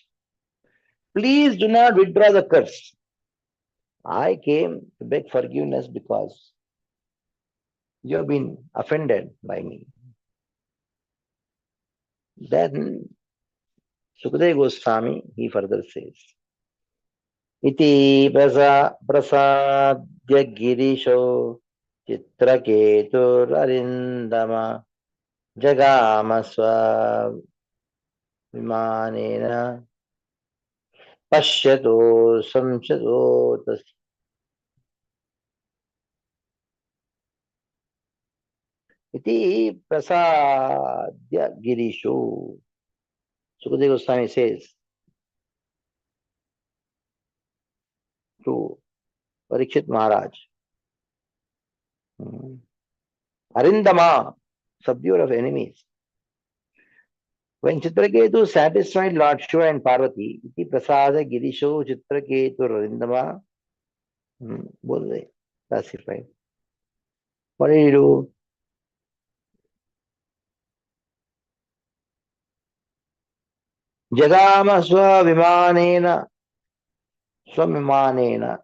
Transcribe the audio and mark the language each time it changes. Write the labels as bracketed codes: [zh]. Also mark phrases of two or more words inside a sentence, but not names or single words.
[en] Please do not withdraw the curse. I came to beg forgiveness because you have been offended by me. Then Sukadeva Goswami, he further says, [sa] Iti prasadya girisho chitraketur arindama jagama swavimanena pashyato samshato tas. Iti prasadya girisho. [en] Sukadeva Goswami says to Parikshit Maharaj, Arindama, subduer of enemies. When Chitraketu satisfied Lord Shiva and Parvati, [sa] iti prasada girisho Chitraketu Arindama, [en] both they classified. What did he do? [sa] Jagama Swavimanena.